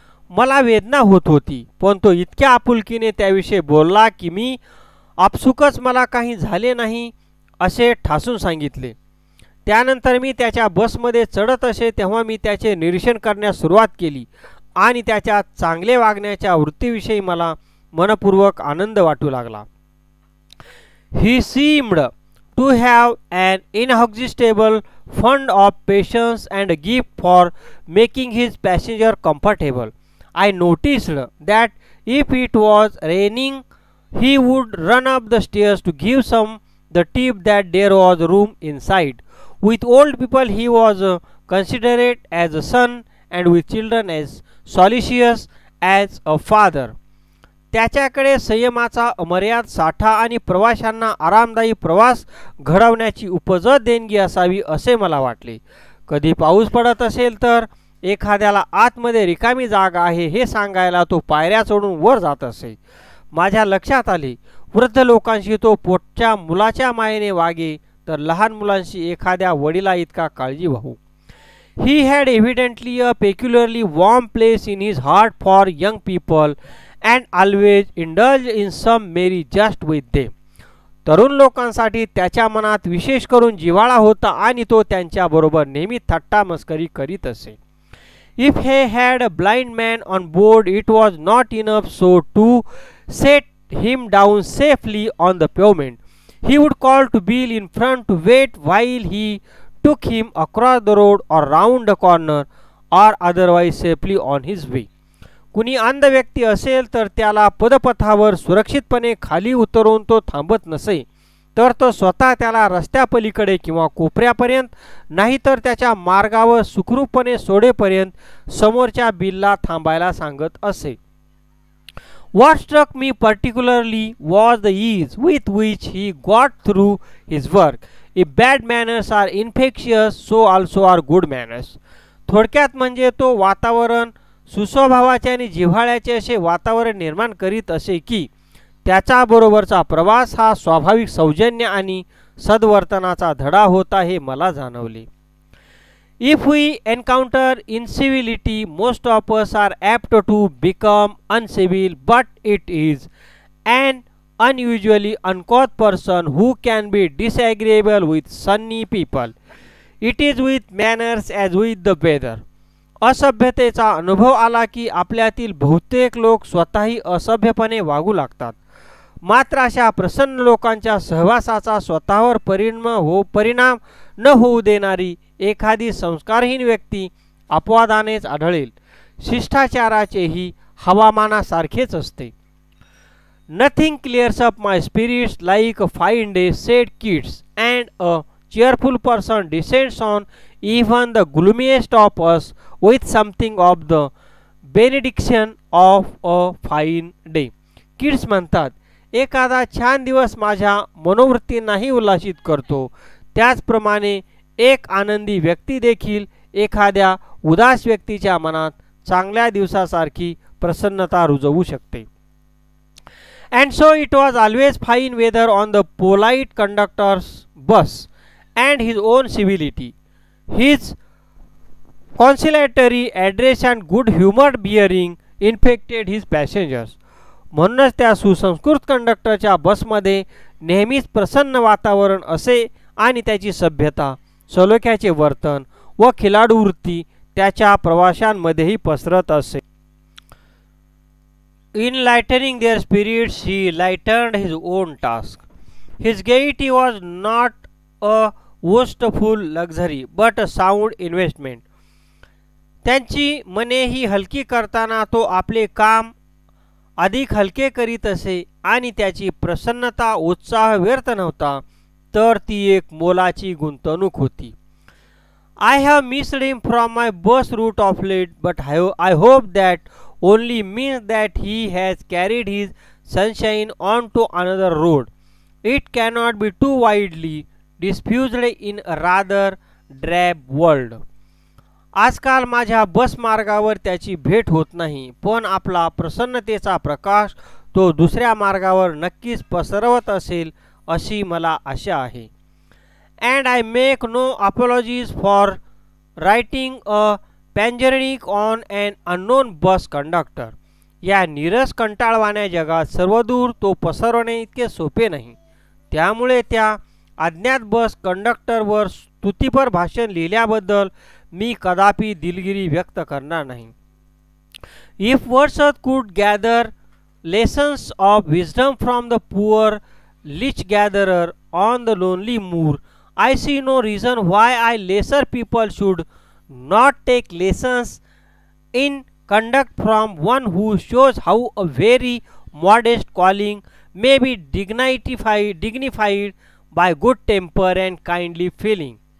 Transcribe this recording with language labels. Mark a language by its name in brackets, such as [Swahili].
[Marathi] मला वेदना होत होती, पण तो इतक्या आपुलकीने त्याविषयी बोलला की मी आपसुकच मला काही झाले नाही असे ठासून सांगितले. त्यानंतर मी त्याच्या बसमध्ये चढत असे तेव्हा मी त्याचे निरीक्षण करण्यास सुरुवात केली आणि त्याच्या चांगले वागण्याच्या वृत्तीविषयी मला मनपूर्वक आनंद वाटू लागला. [English] He seemed to have an inexhaustible fund of patience and a gift for making his passenger comfortable. I noticed that if it was raining, he would run up the stairs to give some the tip that there was room inside. With old people he was considerate as a son, and with children as solicitous as a father. [Marathi] त्याच्याकडे संयमाचा अमर्याद साठा आणि प्रवाशांना आरामदायी प्रवास घडवण्याची उपजत देणगी असावी असे मला वाटले. कधी पाऊस पडत असेल तर एखाद्याला आतमध्ये रिकामी जागा आहे हे सांगायला तो पायऱ्या चढून वर जात असे. माझ्या लक्षात आले, वृद्ध लोकांशी तो पोटच्या मुलाच्या मायेने वागे तर लहान मुलांशी एखाद्या वडिला इतका काळजी वाहू. [English] He had evidently a peculiarly warm place in his heart for young people and always indulged in some merry jest with them. [Marathi] तरुण लोकांसाठी त्याच्या मनात विशेष करून जिव्हाळा होता आणि तो त्यांच्याबरोबर नेहमी थट्टा मस्करी करीत असे. [English] If he had a blind man on board, it was not enough so to set him down safely on the pavement. He would call to Bill in front to wait while he took him across the road or round the corner. or otherwise safely on his way. [Marathi] कुणी अंध व्यक्ती असेल तर त्याला पदपथावर सुरक्षितपणे खाली उतरवून तो थांबत नसे तर तो स्वतः त्याला रस्त्यापलीकडे किंवा कोपऱ्यापर्यंत नाही तर त्याच्या मार्गावर सुखरूपपणे सोडेपर्यंत समोरच्या बिलला थांबायला सांगत असे. [English] What struck me particularly was the ease with which he got through his work. If bad manners are infectious, so also are good manners. [Marathi] थोडक्यात म्हणजे तो वातावरण सुस्वभावाचे आणि जिव्हाळ्याचे असे वातावरण निर्माण करीत असे की त्याच्याबरोबरचा प्रवास हा स्वाभाविक सौजन्य आणि सद्वर्तनाचा धडा होता हे मला जाणवले. [English] If we encounter incivility, most of us are apt to become uncivil, but it is an unusually uncouth person who can be disagreeable with sunny people. It is with manners as with the weather. [Marathi] असभ्यतेचा अनुभव आला की आपल्यातील बहुतेक लोक स्वतःही असभ्यपणे वागू लागतात. मात्र अशा प्रसन्न लोकांच्या सहवासाचा स्वतःवर परिणाम न होऊ देणारी एखादी संस्कारहीन व्यक्ती अपवादानेच आढळेल. शिष्टाचाराचेही हवामानासारखेच असते. [English] Nothing clears up my spirits like a fine day, said Keats, and a cheerful person descends on even the gloomiest of us with something of the benediction of a fine day. [Marathi] Keats म्हणतात, एखादा छान दिवस माझ्या मनोवृत्तींनाही उल्हासित करतो, त्याचप्रमाणे एक आनंदी व्यक्ती देखील एखाद्या उदास व्यक्तीच्या मनात चांगल्या दिवसासारखी प्रसन्नता रुजवू शकते. [English] And so it was always fine weather on the polite conductor's bus, and his own civility, his conciliatory address and good-humored bearing infected his passengers. [Marathi] म्हणूनच त्या सुसंस्कृत कंडक्टरच्या बसमध्ये नेहमीच प्रसन्न वातावरण असे आणि त्याची सभ्यता, सलोख्याचे वर्तन व खिलाडू वृत्ती त्याच्या प्रवाशांमध्येही पसरत असे. [English] In lightening their spirits, he lightened his own task. His gaiety was not a wasteful luxury, but a sound investment. [Marathi] त्यांची मनेही हलकी करताना तो आपले काम अधिक हलके करीत असे आणि त्याची प्रसन्नता उत्साह व्यर्थ नव्हता, तर ती एक मोलाची गुंतवणूक होती. [English] I have missed him from my bus route of late, but I hope that only means that he has carried his sunshine on to another road. It cannot be too widely diffused in a rather drab world. [Marathi] आजकाल माझ्या बस मार्गावर त्याची भेट होत नाही, पण आपला प्रसन्नतेचा प्रकाश तो दुसऱ्या मार्गावर नक्कीच पसरवत असेल अशी मला आशा आहे. [English] And I make no apologies for writing a panegyric on an unknown bus conductor. [Marathi] या नीरस कंटाळवाण्या जगात सर्वदूर तो पसरवणे इतके सोपे नाही. त्यामुळे त्या अज्ञात बस कंडक्टरवर स्तुतिपर भाषण लिहिल्याबद्दल मी कदापि दिलगिरी व्यक्त करणार नाही. [English] If Wordsworth could gather lessons of wisdom from the poor leech gatherer on the lonely moor, I see no reason why I lesser people should not take lessons in conduct from one who shows how a very modest calling may be dignified by good temper and kindly feeling.